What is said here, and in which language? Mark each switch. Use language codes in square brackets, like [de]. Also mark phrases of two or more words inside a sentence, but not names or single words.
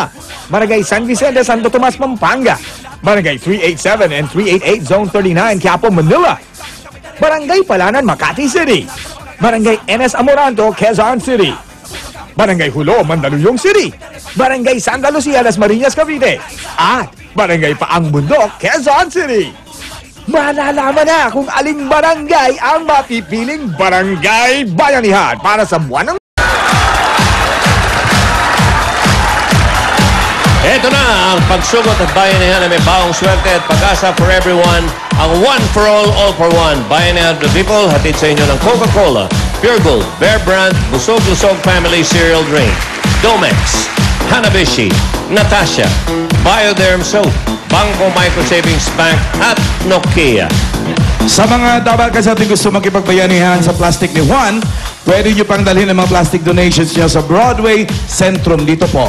[tl] Barangay San Vicente, Santo Tomas, Pampanga. Barangay 387 and 388, Zone 39, Quiapo, Manila. Barangay Palanan, Makati City. Barangay NS Amoranto, Quezon City. Barangay Hulo, Mandaluyong City. Barangay Santa Lucia, Dasmariñas, Cavite. At Barangay Paang Bundok, Quezon City. Malalaman na kung aling barangay ang mapipiling barangay bayanihan para sa buwan ng... Ito na ang pagsugot at bayanihan na may baong swerte at pag-asa [en] for everyone. Ang one for all for one. Bayanihan of the people, [tl] hatid sa inyo ng Coca-Cola, Pure Gold, Bear Brand, Busog-Lusog Family Cereal Drink, Domex, Hanabishi, Natasha, Bioderm Soap, Bangko Micro Savings Bank at Nokia. Sa mga dabarkas ating gusto makipagbayanihan sa plastic ni Juan, pwede nyo pang dalhin ang mga plastic donations nyo sa Broadway Centrum dito po.